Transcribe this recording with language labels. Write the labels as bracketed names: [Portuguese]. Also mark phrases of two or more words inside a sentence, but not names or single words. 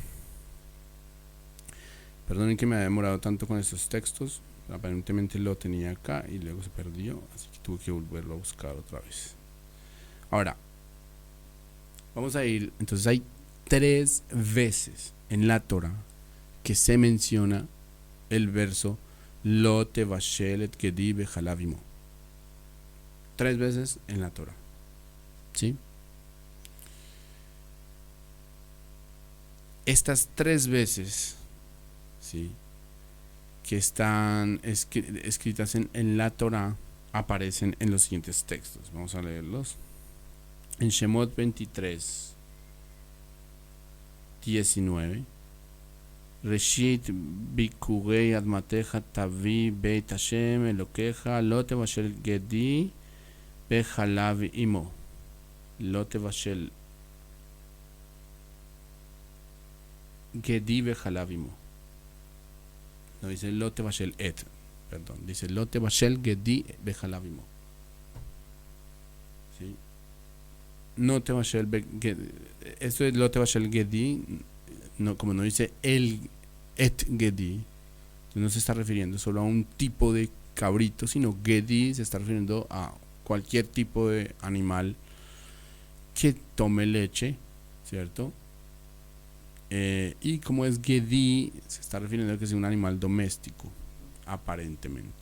[Spanish] Perdonen que me haya demorado tanto con estos textos, aparentemente lo tenía acá y luego se perdió, así que tuve que volverlo a buscar otra vez. Ahora, vamos a ir, entonces hay 3 veces en la Torah que se menciona el verso [Hebrew] לא תבשל את גדי בחלב אמו. [Spanish] 3 veces en la Torah, ¿sí? Estas 3 veces, ¿sí?, que están escritas en la Torah aparecen en los siguientes textos. Vamos a leerlos. En Shemot 23, 19. [Hebrew] ראשית בכורי אדמתך תביא בית השם אלוקיך לא תבשל גדי בחלב אמו. לא תבשל גדי בחלב אמו. [Spanish] No dice [Hebrew] לא תבשל את, [Spanish] perdón, dice [Hebrew] לא תבשל גדי בחלב אמו. [Spanish] ¿Sí? No tevashel esto es [Hebrew] לא תבשל גדי, [Spanish] no, como no dice el [Hebrew] את גדי, [Spanish] no se está refiriendo solo a un tipo de cabrito, sino gedi se está refiriendo a cualquier tipo de animal que tome leche, ¿cierto? Y como es gedi, se está refiriendo a que es un animal doméstico, aparentemente.